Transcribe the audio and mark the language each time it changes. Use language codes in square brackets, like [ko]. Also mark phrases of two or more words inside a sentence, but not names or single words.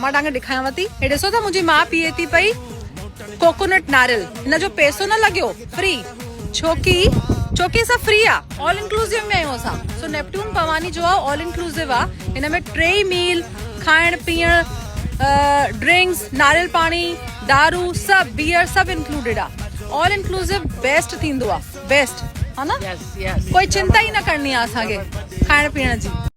[sd] मां तव्हांखे ॾेखारियांव थी, हे ॾिसो त मुंहिंजी माउ पीए थी पई कोकोनट नारियल, हिन जो पैसो न लॻियो, फ्री, छोकी असां फ्री आहे, [en] all inclusive [sd] में आहियूं असां। सो नेपट्यून पवानी जो आहे [en] all inclusive [sd] आहे, हिन में 3 मील, खाइण पीअण, ड्रिंक्स, नारियल पाणी, दारू, सभु बियर सभु इंक्लूडेड आहे। [en] all inclusive best [sd] थींदो आहे, बेस्ट है ना। कोई चिंता ई न करणी आहे असांखे खाइण पीअण जी।